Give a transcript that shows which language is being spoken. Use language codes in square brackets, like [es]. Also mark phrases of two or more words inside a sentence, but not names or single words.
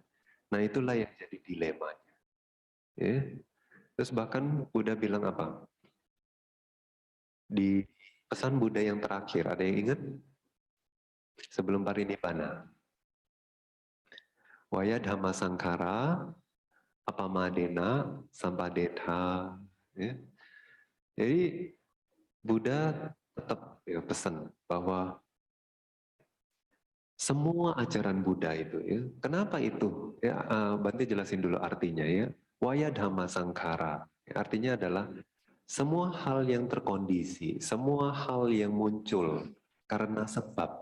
[id] Nah, itulah yang jadi dilemanya. Ya. Terus bahkan Buddha bilang apa? Di pesan Buddha yang terakhir, ada yang ingat? Sebelum parinibbana. [pi] Waya dhamma sangkara, apamadena, sampadetha. [id] Ya. Jadi Buddha tetap, ya, pesan bahwa semua ajaran Buddha itu, ya, kenapa itu? Ya, Bante jelasin dulu artinya, ya. [pi] Waya dhamma sangkara, [id] ya, artinya adalah semua hal yang terkondisi, semua hal yang muncul karena sebab.